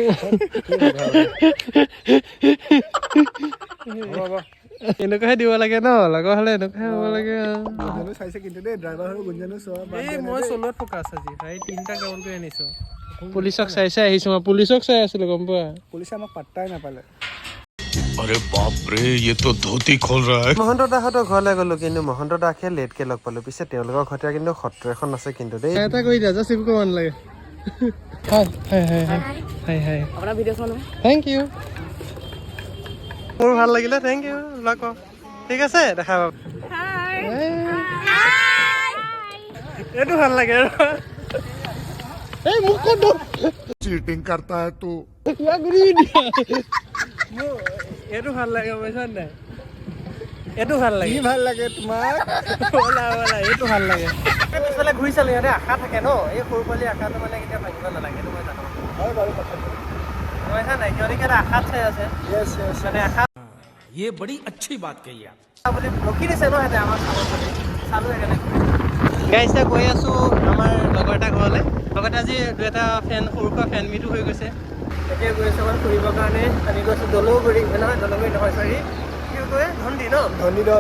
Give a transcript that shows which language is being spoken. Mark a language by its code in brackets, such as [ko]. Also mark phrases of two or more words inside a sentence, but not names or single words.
[as] এনেকুৱাহে দিব লাগে ন, লগৰ হ'লে এনেকুৱাহে হ'ব লাগে। চাইছে কিন্তু দেই ড্ৰাইভাৰ হৈ গুঞ্জনো চোৱা। মই চলোৱাত ফকাছ আজি, ভাই 3টা কাউণ্ট কৰি আনিছোঁ। পুলিচক চাই আহিছোঁ, মই পুলিচক চাই আছিলোঁ গম পোৱা। পুলিচে আমাক পাত্তাই নাপালে। আৰে বাপ ৰে, [hi] ये तो धोती खोल रहा है। [as] মহন্ত দাহঁতৰ ঘৰলৈ গ'লোঁ, কিন্তু মহন্ত দাকহে লেটকৈ লগ পালোঁ। পিছে তেওঁলোকৰ ঘৰতে কিন্তু সত্ৰ এখন আছে কিন্তু দেই। এটা কৰি দিয়া, জাষ্ট একো ক'ব নালাগে। আপোনাৰ ভিডিঅ' চাওঁ নহয়। [en] thank you, [as] মোৰ ভাল লাগিলে, [en] thank you. [as] লগ পাম, ঠিক আছে, দেখা পাম। এইটো ভাল লাগে মোক ক'ত চিটিং [hi] करता है तू। [as] এইটো ভাল লাগে বুজিছা নাই, এইটো ভাল লাগে। ভাল লাগে তোমাক? এইটো ভাল লাগে। পিছফালে ঘূৰি চালোঁ, সিহঁতে আশা থাকে ন, এই সৰু পোৱালি আশাটো মানে কেতিয়া ভাঙিব নালাগে। এইটো মই জানো বুজিছা নাই, সিহঁতে এটা আশাত চাই আছে মানে আশা। [hi] ये बड़ी अच्छी बात कही आप। [as] বুলি ৰখি দিছে ন সিহঁতে আমাক চালোঁ সেইকাৰণে। গাইজ গৈ আছোঁ আমাৰ লগৰ এটা ঘৰলৈ। লগতে আজি 2এটা ফেন, সৰু সুৰা [en] fan meet [as] হৈ গৈছে। এতিয়া গৈ আছোঁ অকণ ফুৰিবৰ কাৰণে। আমি গৈছোঁ দলৌগুৰি, নহয় দলৌগুৰি নহয়, চৰি কি কয়, ধন্দি ন, ধন্দি দল।